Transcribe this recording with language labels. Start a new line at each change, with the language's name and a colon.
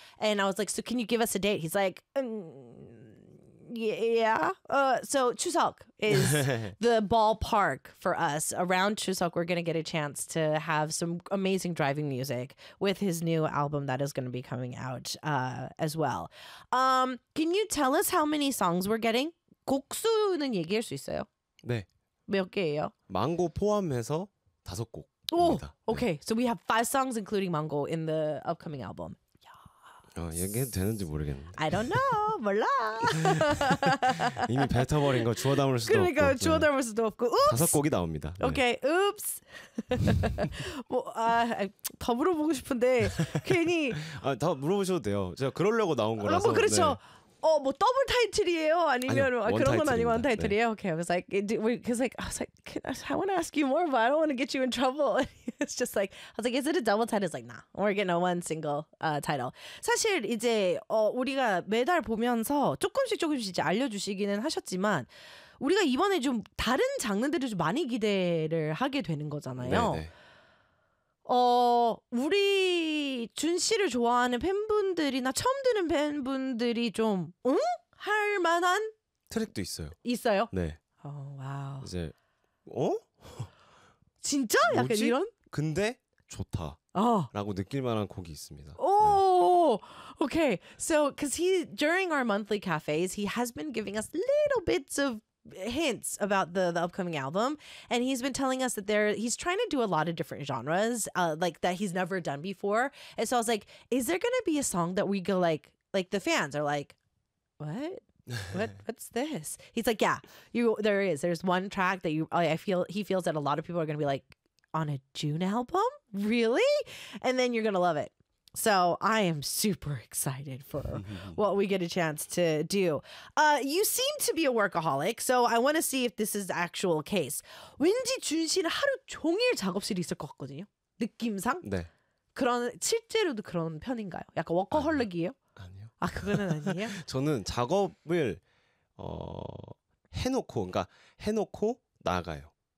English: And I was like, so can you give us a date? He's like, yeah. So Chuseok is the ballpark for us. Around Chuseok, we're going to get a chance to have some amazing driving music with his new album that is going to be coming out as well. Can you tell us how many songs we're getting?
Korean: 곡수는 얘기할 수 있어요? 네. 몇 개예요? 망고 포함해서 다섯 곡입니다.
English: Oh, okay.
Korean: 네.
English: So we have 5 songs including Mango in the upcoming album.
Korean: 얘기해도 되는지 모르겠는데
English: I don't know
Korean: 몰라 이미 뱉어버린 거 주워 담을 수도 그러니까 없고 그러니까 주워 담을 수도 없고 Oops. 다섯 곡이 나옵니다 오케이 네. Oops 뭐, 더 물어보고 싶은데 괜히 더 물어보셔도 돼요 제가 그러려고 나온 거라서 뭐 그렇죠 네. 뭐 더블 타이틀이에요? 아니면 아니요, 그런 건 아니고 원 타이틀이에요? 네.
English: Okay, I was like, I want to ask you more, but I don't want to get you in trouble. It's just like, I was like, is it a double title? It's like, nah, we're getting a one single title.
Korean: 사실 이제 우리가 매달 보면서 조금씩 이제 알려주시기는 하셨지만 우리가 이번에 좀 다른 장르들을 좀 많이 기대를 하게 되는 거잖아요. 네. 우리 준 씨를 좋아하는 팬분들이나 처음 듣는 팬분들이 좀 응? 할 만한 트랙도 있어요. 있어요? 네. 와우. 이제 어? 진짜? 뭐지? 약간 이런? 근데 좋다. 라고 느낄 만한 곡이 있습니다. 오. 네. Okay.
English: So cuz he during our monthly cafes, he has been giving us little bits of hints about the upcoming album and he's been telling us that he's trying to do a lot of different genres like that he's never done before and so I was like is there gonna be a song that we go like the fans are like what's this he's like yeah there's one track that he feels that a lot of people are gonna be like on a June album really and then you're gonna love it So I am super excited for what we get a chance to do. You seem to be a workaholic, so I want to see if this is the actual case.
Korean: 왠지 준 씨는 하루 종일 작업실에 있을 것 같거든요. 느낌상? 네. 그런 실제로도 그런 편인가요? 약간 워커홀릭이에요? 아니요. 아, 그거는 아니에요? 저는 작업을 해놓고, 그러니까 해놓고 나가요.